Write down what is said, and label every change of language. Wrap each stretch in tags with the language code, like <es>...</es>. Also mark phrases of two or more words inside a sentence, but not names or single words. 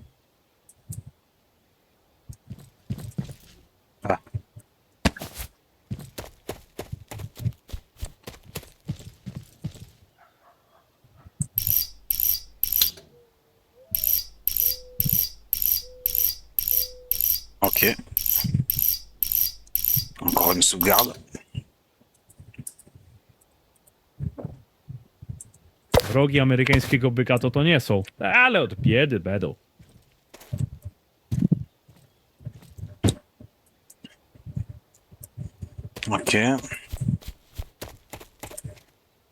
<fr>Ah, ok. Encore une sauvegarde.</fr> <pl>Rogi amerykańskiego byka to nie są, ale od biedy będą.</pl> <fr>Ok.</fr>